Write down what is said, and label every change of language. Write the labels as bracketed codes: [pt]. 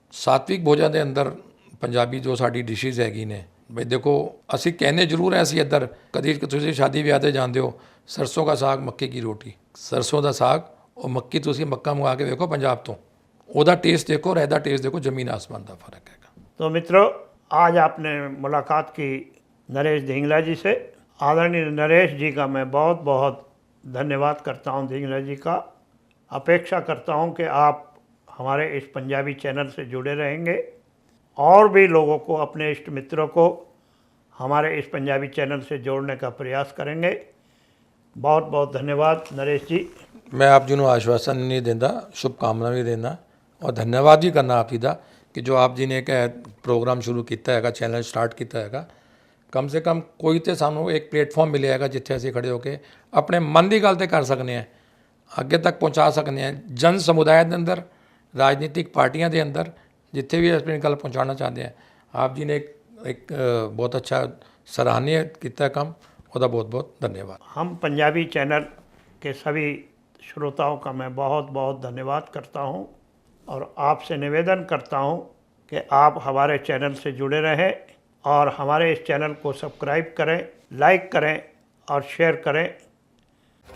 [pa] ਸਾਤਵਿਕ ਭੋਜਨ ਦੇ ਅੰਦਰ ਪੰਜਾਬੀ ਜੋ ਸਾਡੀ ਡਿਸ਼ਿਜ਼ ਹੈਗੀ ਨੇ ਬਈ ਦੇਖੋ, ਅਸੀਂ ਕਹਿੰਦੇ ਜ਼ਰੂਰ ਐ ਅਸੀਂ ਇੱਧਰ ਕਦੀ ਤੁਸੀਂ ਸ਼ਾਦੀ ਵਿਆਹ 'ਤੇ ਜਾਂਦੇ ਹੋ, ਸਰਸੋਂ ਦਾ ਸਾਗ ਮੱਕੀ ਕੀ ਰੋਟੀ, ਸਰਸੋਂ ਦਾ ਸਾਗ ਉਹ ਮੱਕੀ ਤੁਸੀਂ ਮੱਕਾ ਮੰਗਾ ਕੇ ਵੇਖੋ ਪੰਜਾਬ ਤੋਂ, ਉਹਦਾ ਟੇस्ट देखो और ਇਹਦਾ ਟੇस्ट देखो, [hi] ज़मीन आसमान का फ़र्क है। तो मित्रों, आज आपने मुलाकात की नरेश धिंगला जी से। आदरणीय नरेश जी का मैं बहुत बहुत धन्यवाद करता हूं। धिंगला जी का अपेक्षा करता हूं कि आप हमारे इस पंजाबी चैनल से जुड़े रहेंगे और भी लोगों को, अपने इष्ट मित्रों को हमारे इस पंजाबी चैनल से जोड़ने का प्रयास करेंगे। बहुत बहुत धन्यवाद नरेश जी। मैं आप जी [pa] ਨੂੰ ਆਸ਼ਵਾਸਨ ਨਹੀਂ ਦਿੰਦਾ, ਸ਼ੁਭਕਾਮਨਾ ਵੀ ਦਿੰਦਾ ਔਰ ਧੰਨਵਾਦ ਵੀ ਕਰਨਾ ਆਪ ਜੀ ਦਾ ਕਿ ਜੋ ਆਪ ਜੀ ਨੇ ਇੱਕ ਪ੍ਰੋਗਰਾਮ ਸ਼ੁਰੂ ਕੀਤਾ ਹੈਗਾ, ਚੈਨਲ ਸਟਾਰਟ ਕੀਤਾ ਹੈਗਾ। ਕਮ ਸੇ ਕਮ ਕੋਈ ਤੇ ਸਾਨੂੰ ਇੱਕ ਪਲੇਟਫਾਰਮ ਮਿਲਿਆ ਹੈਗਾ ਜਿੱਥੇ ਅਸੀਂ ਖੜੇ ਹੋ ਕੇ ਆਪਣੇ ਮਨ ਦੀ ਗੱਲ ਤੇ ਕਰ ਸਕਨੇ ਆ, ਅੱਗੇ ਤੱਕ ਪਹੁੰਚਾ ਸਕਨੇ ਆ ਜਨ ਸਮੁਦਾਇ ਦੇ ਅੰਦਰ, ਰਾਜਨੀਤਿਕ ਪਾਰਟੀਆਂ ਦੇ ਅੰਦਰ, ਜਿੱਥੇ ਵੀ ਆਪਣੀ ਗੱਲ ਪਹੁੰਚਾਉਣਾ ਚਾਹੁੰਦੇ ਆ। ਆਪ ਜੀ ਨੇ ਇੱਕ ਬਹੁਤ ਅੱਛਾ [hi] सराहनीय किया काम, [pa] ਉਹਦਾ [hi] बहुत बहुत धन्यवाद। हम पंजाबी चैनल के सभी श्रोताओं का मैं बहुत बहुत धन्यवाद करता हूं और आपसे निवेदन करता हूं कि आप हमारे चैनल से जुड़े रहें और हमारे इस चैनल को सब्सक्राइब करें, लाइक करें और शेयर करें।